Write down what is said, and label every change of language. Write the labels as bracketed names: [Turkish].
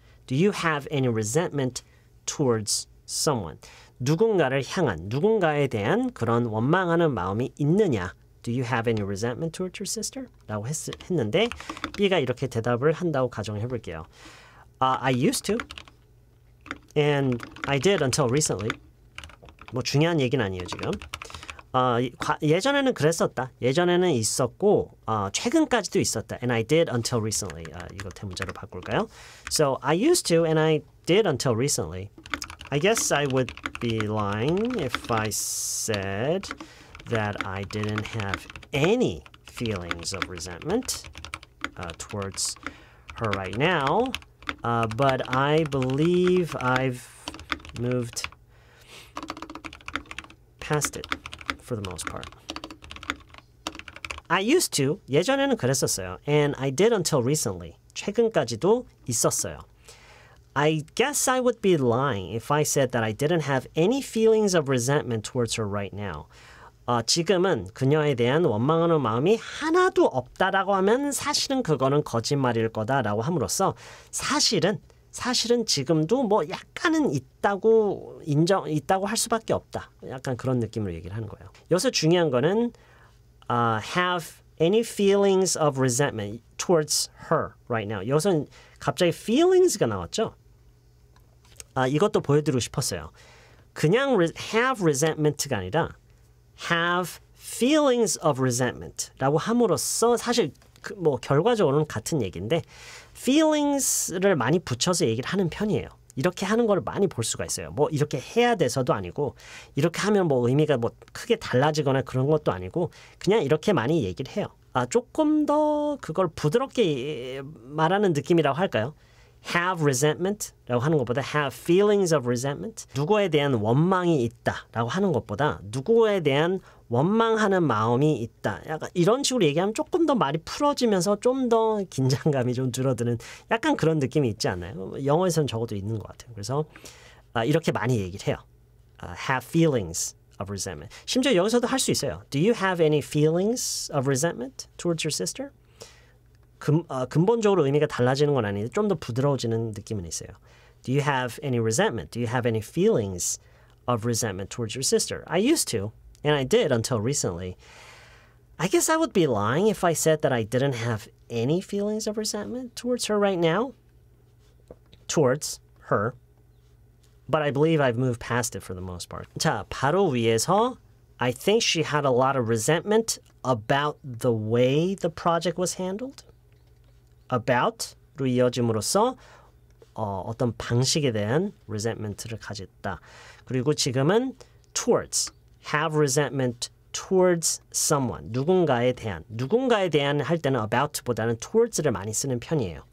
[English] Do you have any resentment towards someone? [Korean] 누군가를 향한, 누군가에 대한 그런 원망하는 마음이 있느냐? [English] Do you have any resentment towards your sister? [Korean] 라고 했는데 B가 이렇게 대답을 한다고 가정해 볼게요. [English] I used to and I did until recently. [Korean] 뭐 중요한 얘기는 아니에요 지금. 예전에는 그랬었다. 예전에는 있었고 최근까지도 있었다. [English] And I did until recently. [Korean] 이거 대문자로 바꿀까요? [English] So I used to and I did until recently. I guess I would be lying if I said that I didn't have any feelings of resentment towards her right now. But I believe I've moved past it for the most part. I used to, [Korean] 예전에는 그랬었어요. [English] And I did until recently. [Korean] 최근까지도 있었어요. [English] I guess I would be lying if I said that I didn't have any feelings of resentment towards her right now. [Korean] 지금은 그녀에 대한 원망하는 마음이 하나도 없다라고 하면 사실은 그거는 거짓말일 거다라고 함으로써 사실은 지금도 뭐 약간은 있다고 할 수밖에 없다. 약간 그런 느낌으로 얘기를 하는 거예요. 여기서 중요한 거는 [English] have any feelings of resentment towards her right now. [Korean] 여기서 갑자기 feelings가 나왔죠. 이것도 보여드리고 싶었어요. 그냥 have resentment가 아니라 have feelings of resentment라고 함으로써 사실 뭐 결과적으로는 같은 얘기인데 feelings를 많이 붙여서 얘기를 하는 편이에요. 이렇게 하는 걸 많이 볼 수가 있어요. 뭐 이렇게 해야 돼서도 아니고 이렇게 하면 뭐 의미가 뭐 크게 달라지거나 그런 것도 아니고 그냥 이렇게 많이 얘기를 해요. 조금 더 그걸 부드럽게 말하는 느낌이라고 할까요? [English] have resentment [Korean] 라고 하는 것보다 [English] have feelings of resentment. [Korean] 누구에 대한 원망이 있다라고 하는 것보다 누구에 대한 원망하는 마음이 있다. 약간 이런 식으로 얘기하면 조금 더 말이 풀어지면서 좀 더 긴장감이 좀 줄어드는 약간 그런 느낌이 있지 않나요? 영어에서는 적어도 있는 것 같아요. 그래서 이렇게 많이 얘기를 해요. [English] have feelings of resentment. [Korean] 심지어 여기서도 할 수 있어요. [English] Do you have any feelings of resentment towards your sister? [Korean] 근본적으로 의미가 달라지는 건 아닌데 좀 더 부드러워지는 느낌은 있어요. [English] Do you have any resentment? Do you have any feelings of resentment towards your sister? I used to, and I did until recently. I guess I would be lying if I said that I didn't have any feelings of resentment towards her right now. Towards her. But I believe I've moved past it for the most part. [Korean] 자, 바로 위에서 [English] I think she had a lot of resentment about the way the project was handled. [Korean] about로 이어짐으로써 어떤 방식에 대한 resentment를 가졌다. 그리고 지금은 towards, [English] have resentment towards someone, [Korean] 누군가에 대한 할 때는 about보다는 towards를 많이 쓰는 편이에요.